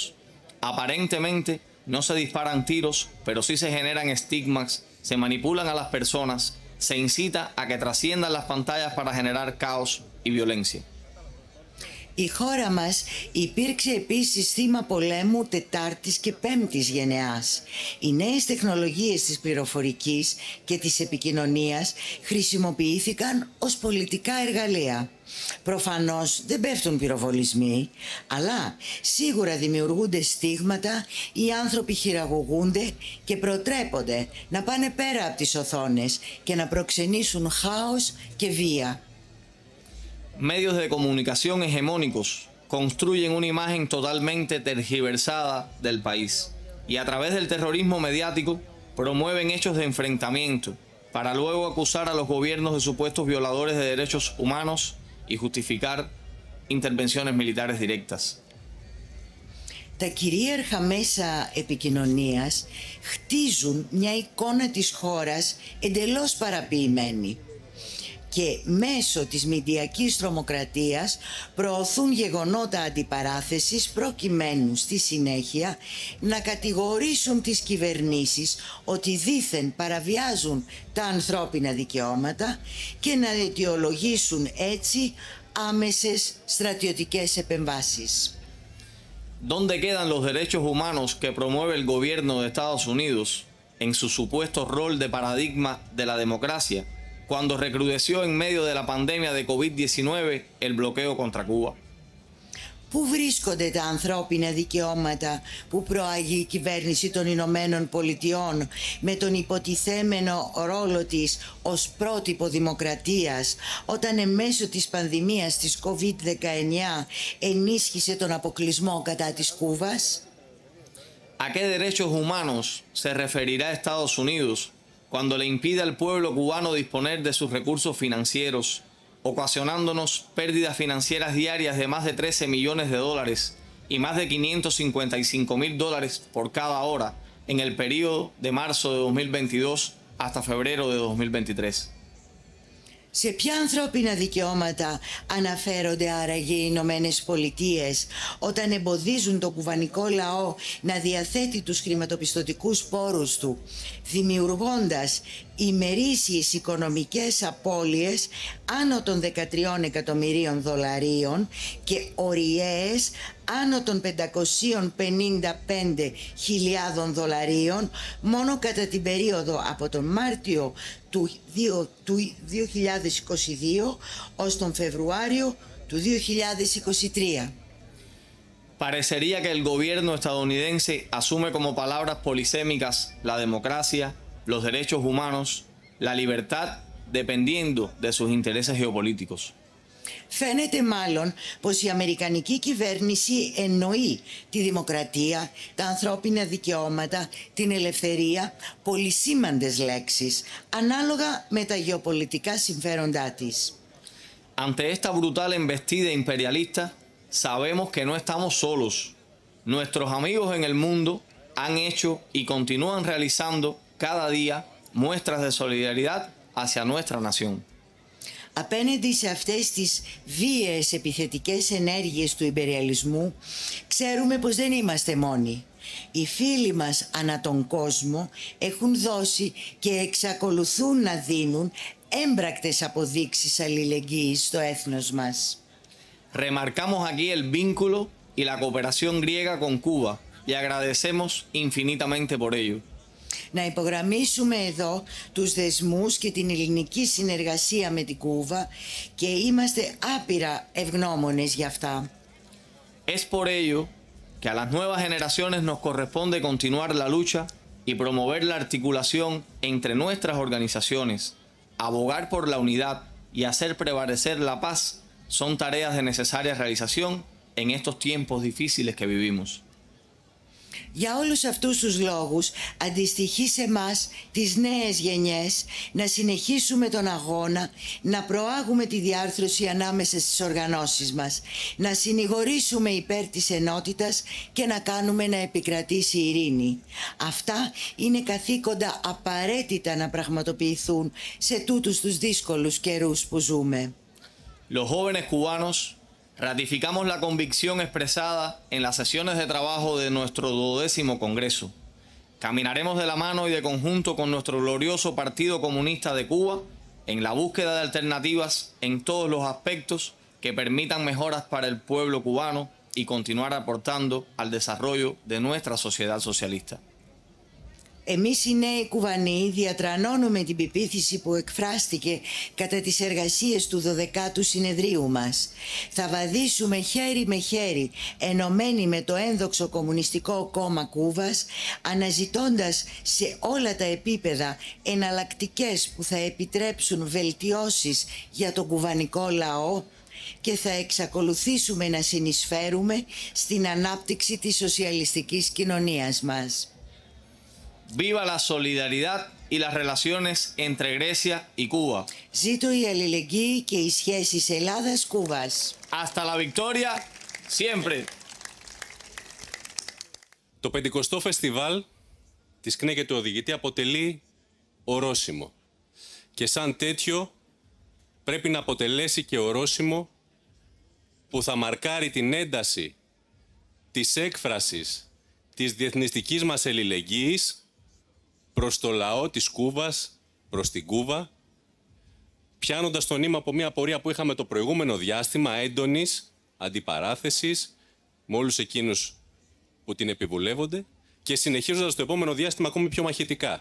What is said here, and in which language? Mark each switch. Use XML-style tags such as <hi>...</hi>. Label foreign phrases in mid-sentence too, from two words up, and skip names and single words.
<es>Aparentemente no se disparan tiros, pero sí se generan estigmas, se manipulan a las personas, se incita a que trasciendan las pantallas para generar caos y violencia.</es> <el>Η χώρα μας υπήρξε επίσης θύμα πολέμου τετάρτης και πέμπτης γενεάς. Οι νέες τεχνολογίες της πληροφορικής και της επικοινωνίας χρησιμοποιήθηκαν ως πολιτικά εργαλεία. Προφανώς δεν πέφτουν πυροβολισμοί, αλλά σίγουρα δημιουργούνται στίγματα, οι άνθρωποι χειραγωγούνται και προτρέπονται να πάνε πέρα από τις οθόνες και να προξενήσουν χάος και βία.</el> <es>Medios de comunicación hegemónicos construyen una imagen totalmente tergiversada del país y a través del terrorismo mediático promueven hechos de enfrentamiento para luego acusar a los gobiernos de supuestos violadores de derechos humanos y justificar intervenciones militares directas.</es> <el>Τα κυρίαρχα μέσα επικοινωνίας χτίζουν μια εικόνα της χώρας εντελώς παραποιημένη και μέσω της μηντιακής τρομοκρατίας προωθούν γεγονότα αντιπαράθεσης προκειμένου στη συνέχεια να κατηγορήσουν τις κυβερνήσεις ότι δήθεν παραβιάζουν τα ανθρώπινα δικαιώματα και να αιτιολογήσουν έτσι άμεσες στρατιωτικές επεμβάσεις.</el> <es>¿Dónde quedan los derechos humanos que promueve el gobierno de Estados Unidos en su supuesto rol de paradigma de la democracia cuando recrudeció en medio de la pandemia de COVID-19 el bloqueo contra Cuba?</es> <el>Πού βρίσκονται τα ανθρώπινα δικαιώματα που προάγει η κυβέρνηση των Ηνωμένων Πολιτειών με τον υποτιθέμενο ρόλο της ως πρότυπο δημοκρατίας όταν εμέσω της πανδημίας της COVID-19 ενίσχυσε τον αποκλεισμό κατά της Κούβας?</el> <es>¿A qué derechos humanos se referirá Estados Unidos cuando le impide al pueblo cubano disponer de sus recursos financieros, ocasionándonos pérdidas financieras diarias de más de $13 millones y más de $555.000 por cada hora en el periodo de marzo de 2022 hasta febrero de 2023.</es> <el>Σε ποια ανθρώπινα δικαιώματα αναφέρονται άραγε οι Ηνωμένες Πολιτείες όταν εμποδίζουν το κουβανικό λαό να διαθέτει τους χρηματοπιστωτικούς πόρους του, δημιουργώντας ημερήσιες οικονομικές απώλειες άνω των 13 εκατομμυρίων δολαρίων και ωριαίες άνω των 555.000 δολαρίων μόνο κατά την περίοδο από τον Μάρτιο του 2022 ως τον Φεβρουάριο του 2023.</el> <es>Parecería que el gobierno estadounidense asume como palabras polisémicas la democracia, los derechos humanos, la libertad, dependiendo de sus intereses geopolíticos.</es> <el>Φαίνεται μάλλον πως η Αμερικανική κυβέρνηση εννοεί τη δημοκρατία, τα ανθρώπινα δικαιώματα, την ελευθερία, πολυσήμαντες λέξεις, ανάλογα με τα γεωπολιτικά συμφέροντά της.</el> <es>Ante esta brutal embestida imperialista, sabemos que no estamos solos. Nuestros amigos en el mundo han hecho y continúan realizando cada día muestras de solidaridad hacia nuestra nación.</es> <el>Απέναντι σε αυτές τις βίαιες επιθετικές ενέργειες του ιμπεριαλισμού, ξέρουμε πως δεν είμαστε μόνοι. Οι φίλοι μας ανά τον κόσμο έχουν δώσει και εξακολουθούν να δίνουν έμπρακτες αποδείξεις αλληλεγγύης στο έθνος μας.</el> <es>Remarcamos aquí el vínculo y la cooperación griega con Cuba y agradecemos infinitamente por ello.</es> <el>Να υπογραμμίσουμε εδώ τους δεσμούς και την ελληνική συνεργασία με την Κούβα και είμαστε άπειρα ευγνώμονες για αυτά.</el> <es>Es por ello que a las nuevas generaciones nos corresponde continuar la lucha y promover la articulación entre nuestras organizaciones, abogar por la unidad y hacer prevalecer la paz son tareas de necesaria realización en estos tiempos difíciles que vivimos.</es> <el>Για όλους αυτούς τους λόγους αντιστοιχεί σε μας τις νέες γενιές να συνεχίσουμε τον αγώνα, να προάγουμε τη διάρθρωση ανάμεσα στις οργανώσεις μας, να συνηγορήσουμε υπέρ της ενότητας και να κάνουμε να επικρατήσει η ειρήνη. Αυτά είναι καθήκοντα απαραίτητα να πραγματοποιηθούν σε τούτους τους δύσκολους καιρούς που ζούμε.</el> <es>Los jóvenes cubanos ratificamos la convicción expresada en las sesiones de trabajo de nuestro 12º Congreso. Caminaremos de la mano y de conjunto con nuestro glorioso Partido Comunista de Cuba en la búsqueda de alternativas en todos los aspectos que permitan mejoras para el pueblo cubano y continuar aportando al desarrollo de nuestra sociedad socialista.</es> <el>Εμείς οι νέοι Κουβανοί διατρανώνουμε την πεποίθηση που εκφράστηκε κατά τις εργασίες του 12ου συνεδρίου μας. Θα βαδίσουμε χέρι με χέρι, ενωμένοι με το ένδοξο Κομμουνιστικό Κόμμα Κούβας, αναζητώντας σε όλα τα επίπεδα εναλλακτικές που θα επιτρέψουν βελτιώσεις για τον κουβανικό λαό και θα εξακολουθήσουμε να συνεισφέρουμε στην ανάπτυξη της σοσιαλιστικής κοινωνίας μας.</el> <es>Viva la solidaridad y las relaciones entre Grecia y Cuba.</es> <el>Ζήτω η αλληλεγγύη και οι σχέσεις Ελλάδας-Κούβας.</el> <es>Hasta la victoria, siempre.</es> <el>Το 50ο φεστιβάλ της ΚΝΕ και του οδηγητή αποτελεί ορόσημο. Και σαν τέτοιο πρέπει να αποτελέσει και ορόσημο που θα μαρκάρει την ένταση της έκφρασης της διεθνιστικής μας αλληλεγγύης προς το λαό της Κούβας, προς την Κούβα, πιάνοντας το νήμα από μια πορεία που είχαμε το προηγούμενο διάστημα έντονης αντιπαράθεσης με όλους εκείνους που την επιβουλεύονται και συνεχίζοντας το επόμενο διάστημα ακόμη πιο μαχητικά.</el>